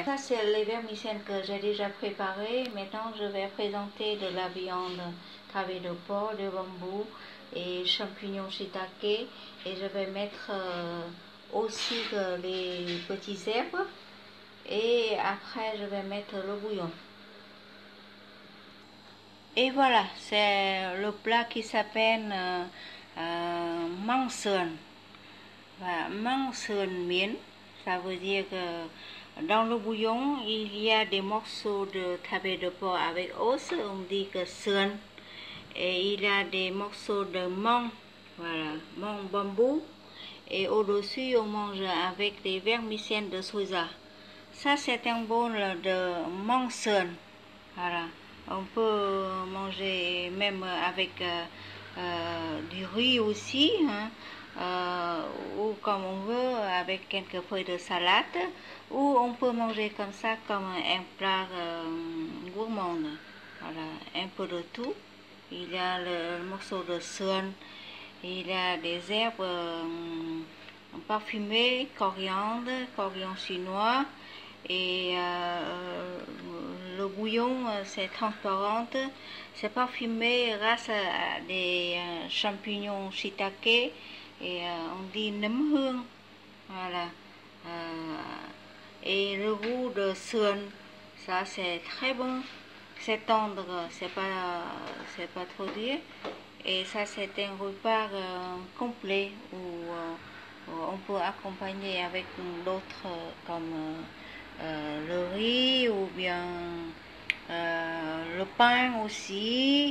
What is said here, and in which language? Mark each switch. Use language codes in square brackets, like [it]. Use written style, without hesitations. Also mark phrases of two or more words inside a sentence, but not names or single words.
[fr] Ça, c'est les vermicelles que j'ai déjà préparées. Maintenant, je vais présenter de la viande, travers de porc, de bambou et champignons shiitake. Et je vais mettre aussi les petits herbes. Et après, je vais mettre le bouillon. Et voilà, c'est le plat qui s'appelle [vi] măng sườn. [fr] Voilà, [vi] măng sườn miến, [fr] ça veut dire que dans le bouillon, il y a des morceaux de travers de porc avec os, on dit que sườn. Et il y a des morceaux de măng, voilà, măng bambou. Et au-dessus, on mange avec des vermicelles de soja. Ça, c'est un bol de [vi] măng sườn. [fr] Voilà. On peut manger même avec du riz aussi. Hein. ou comme on veut avec quelques feuilles de salade, ou on peut manger comme ça comme un plat gourmand. Voilà, un peu de tout. Il y a le morceau de sườn, il y a des herbes parfumées, coriandre chinois, et le bouillon c'est transparent, c'est parfumé grâce à des champignons shiitake et on dit [vi] nấm hương. [fr] Voilà. Et le goût de sườn, ça c'est très bon, c'est tendre, c'est pas trop dur. Et ça c'est un repas complet où on peut accompagner avec d'autres comme le riz ou bien le pain aussi.